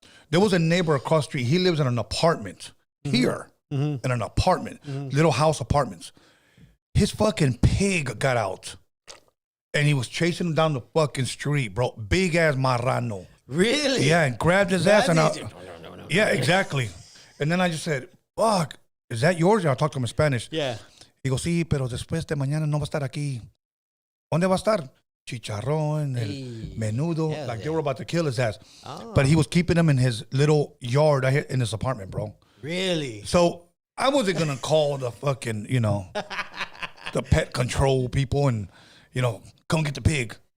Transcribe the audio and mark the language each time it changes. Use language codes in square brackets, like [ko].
[en] There was a neighbor across the street. He lives in an apartment here, in an apartment, little house apartments. His fucking pig got out, and he was chasing him down the fucking street, bro. Big ass marrano. Really? Yeah, and grabbed his ass and No. yeah, exactly. And then I just said, "Fuck, is that yours?" I talked to him in Spanish. Yeah. He goes, [es] "Sí, pero después de mañana no va a estar aquí. ¿Dónde va a estar? Chicharrón, el [en] Hey. [es] menudo." [en] Hell Like yeah. they were about to kill his ass. Oh. But he was keeping him in his little yard in his apartment, bro. Really? So I wasn't gonna call the fucking, the pet control people and, come get the pig.